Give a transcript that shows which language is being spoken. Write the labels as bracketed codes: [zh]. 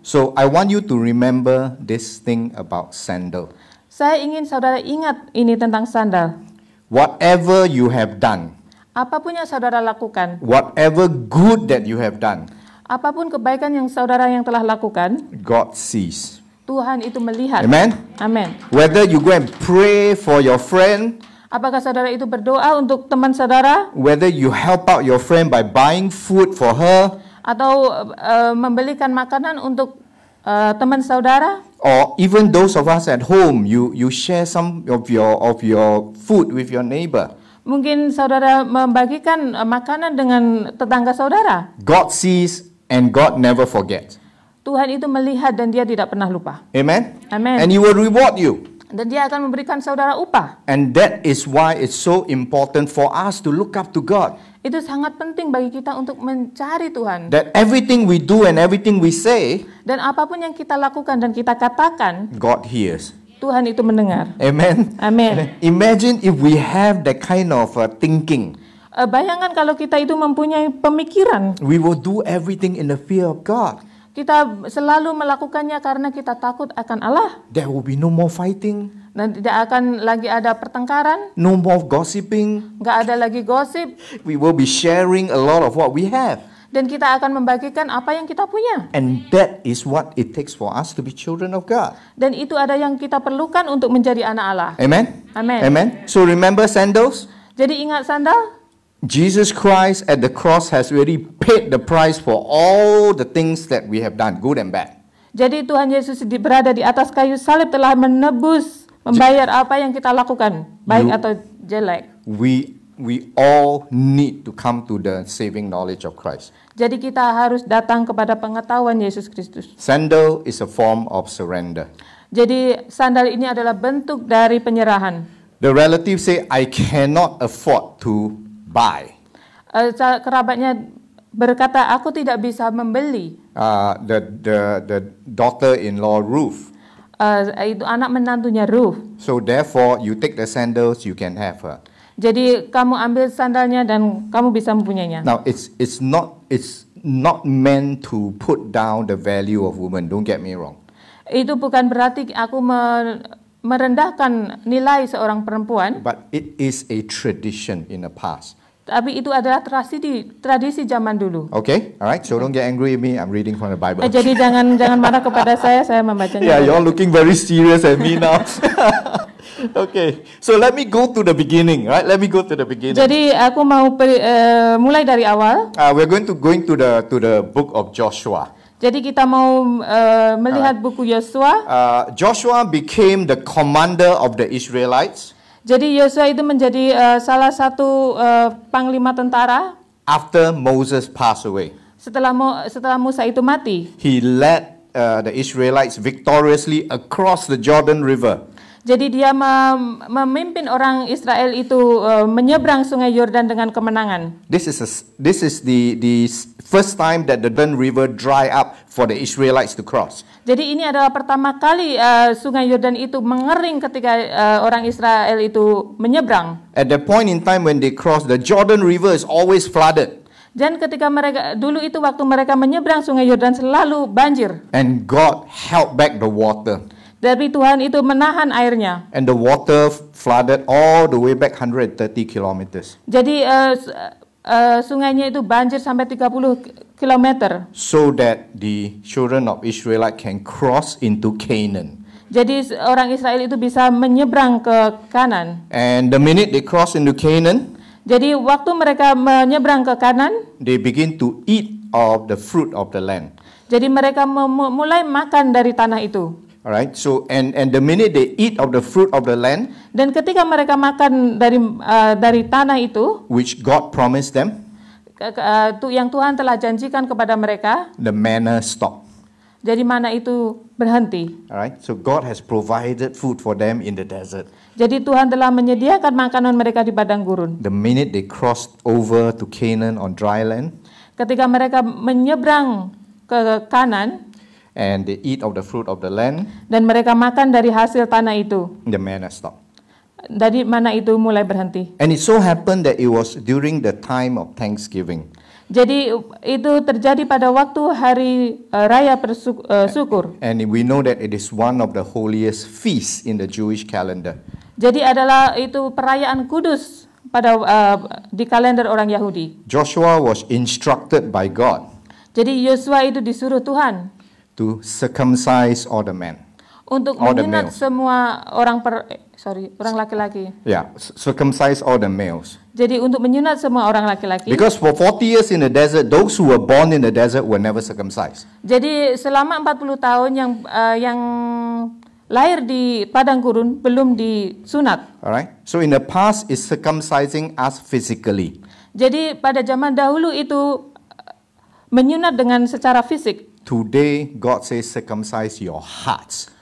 [en] So I want you to remember this thing about sandal. [id] Saya ingin saudara ingat ini tentang sandal. [en] Whatever you have done, [id] apapun yang saudara lakukan, [en] whatever good that you have done, [id] apapun kebaikan yang saudara yang telah lakukan, [en] God sees. [id] Tuhan itu melihat. [en] Amen. [id] Amen. [en] Whether you go and pray for your friend, [id] apakah saudara itu berdoa untuk teman saudara, [en] whether you help out your friend by buying food for her, [id] atau membelikan makanan untuk teman saudara, [en] or even those of us at home, you share some of your food with your neighbor. [id] Mungkin saudara membagikan makanan dengan tetangga saudara. [en] God sees and God never forgets. [id] Tuhan itu melihat dan dia tidak pernah lupa. [en] Amen. [id] Amen. [en] And He will reward you. [id] Dan dia akan memberikan saudara upah. [en] And that is why it's so important for us to look up to God. [id] Itu sangat penting bagi kita untuk mencari Tuhan. [en] That everything we do and everything we say, [id] dan apapun yang kita lakukan dan kita katakan, [en] God hears. [id] Tuhan itu mendengar. [en] Amen. [id] Amen. [en] Imagine if we have that kind of thinking. [id] Bayangkan kalau kita itu mempunyai pemikiran. [en] We will do everything in the fear of God. [id] Kita selalu melakukannya karena kita takut akan Allah. [en] There will be no more fighting. [id] Dan tidak akan lagi ada pertengkaran. [en] No more gossiping. [id] Nggak ada lagi gosip. [en] We will be sharing a lot of what we have. [id] Dan kita akan membagikan apa yang kita punya. [en] And that is what it takes for us to be children of God. [id] Dan itu ada yang kita perlukan untuk menjadi anak Allah. [en] Amen. [id] Amen. [en] Amen. So remember sandals? [id] Jadi ingat sandal? [en] Jesus Christ at the cross has already paid the price for all the things that we have done, good and bad. [id] Jadi Tuhan Yesus berada di atas kayu salib telah menebus, membayar apa yang kita lakukan, baik atau jelek. [en] we all need to come to the saving knowledge of Christ. [id] Jadi kita harus datang kepada pengetahuan Yesus Kristus. [en] Sandal is a form of surrender. [id] Jadi sandal ini adalah bentuk dari penyerahan. [en] The relative say, I cannot afford to buy. [id] Kerabatnya berkata, aku tidak bisa membeli. [en] The daughter-in-law Ruth. [id] Itu anak menantunya Ruth. [en] So therefore, you take the sandals, you can have her. [id] Jadi kamu ambil sandalnya dan kamu bisa mempunyainya. [en] Now it's not meant to put down the value of women. Don't get me wrong. [id] Itu bukan berarti aku merendahkan nilai seorang perempuan. [en] But it is a tradition in the past. [id] Tapi itu adalah tradisi zaman dulu. [en] Okay, all right. So don't get angry with me. I'm reading from the Bible. [id] Jadi jangan marah kepada saya membacanya. [en] Yeah, you're looking very serious at me now. Okay, so let me go to the beginning, right? Let me go to the beginning. [id] Jadi aku mau mulai dari awal. [en] We're going to the book of Joshua. [id] Jadi kita mau melihat buku Yosua. [en] Joshua became the commander of the Israelites. [id] Jadi Yosua itu menjadi salah satu panglima tentara. [en] After Moses passed away. [id] Setelah Musa itu mati. [en] He led the Israelites victoriously across the Jordan River. [id] Jadi dia memimpin orang Israel itu menyeberang Sungai Yordan dengan kemenangan. [en] This is the first time that the Jordan River dry up for the Israelites to cross. [id] Jadi ini adalah pertama kali Sungai Yordan itu mengering ketika orang Israel itu menyeberang. [en] At the point in time when they cross, the Jordan River is always flooded. [id] Dan ketika mereka dulu itu waktu mereka menyeberang Sungai Yordan selalu banjir. [en] And God held back the water. [id] Tapi Tuhan itu menahan airnya. [en] And the water flooded all the way back 130 kilometers. [id] Jadi sungainya itu banjir sampai 30 kilometer. [en] So that the children of Israel can cross into Canaan. [id] Jadi orang Israel itu bisa menyeberang ke Kanan. [en] And the minute they cross into Canaan, [id] jadi waktu mereka menyeberang ke Kanan, [en] they begin to eat of the fruit of the land. [id] Jadi mereka mulai makan dari tanah itu. [en] Alright, so and the minute they eat of the fruit of the land, [id] dan ketika mereka makan dari tanah itu, [en] which God promised them, [id] yang Tuhan telah janjikan kepada mereka, [en] the manna stopped. [id] Jadi mana itu berhenti. [en] Alright, so God has provided food for them in the desert. [id] Jadi Tuhan telah menyediakan makanan mereka di padang gurun. [en] The minute they crossed over to Canaan on dry land, [id] ketika mereka menyeberang ke Kanan, [en] and they eat of the fruit of the land, [id] dan mereka makan dari hasil tanah itu, [en] the manna stopped. [id] Dari mana itu mulai berhenti. [en] And it so happened that it was during the time of Thanksgiving. [id] Jadi itu terjadi pada waktu hari raya syukur. [en] And we know that it is one of the holiest feasts in the Jewish calendar. [id] Jadi adalah itu perayaan kudus pada di kalender orang Yahudi. [en] Joshua was instructed by God. [id] Jadi Yosua itu disuruh Tuhan [en] to circumcise all the men. [id] Untuk menyunat semua orang laki-laki. [en] Yeah, circumcise all the males. [id] Jadi untuk menyunat semua orang laki-laki. [en] Because for 40 years in the desert, those who were born in the desert were never circumcised. [id] Jadi selama 40 tahun yang lahir di padang gurun belum disunat. [en] Alright. So in the past is circumcising us physically. [id] Jadi pada zaman dahulu itu menyunat dengan secara fisik. [en] Today, God says circumcise your hearts.